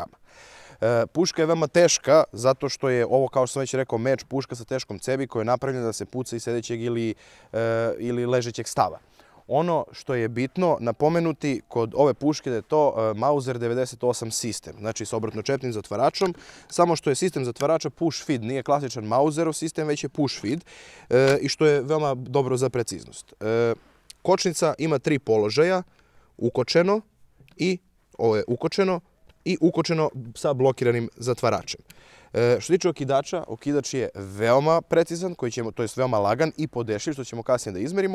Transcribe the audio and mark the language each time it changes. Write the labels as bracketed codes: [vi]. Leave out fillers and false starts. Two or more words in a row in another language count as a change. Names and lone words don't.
[sr] Puška je veoma teška zato što je ovo, kao što sam već rekao, meč puška sa teškom cevi koja je napravljena da se puca iz sedećeg ili ležećeg stava. Ono što je bitno napomenuti kod ove puške da je to Mauser 98 sistem, znači s obrtno-čepnim zatvaračom, samo što je sistem zatvarača [en] push feed, [sr] nije klasičan Mauserov sistem, već je [en] push feed [sr] i što je veoma dobro za preciznost. Kočnica ima 3 položaja, ukočeno i ovo je ukočeno i ukočeno sa blokiranim zatvaračem. Što se tiče okidača, okidač je veoma precizan, to je veoma lagan i podešljiv, što ćemo kasnije da izmerimo.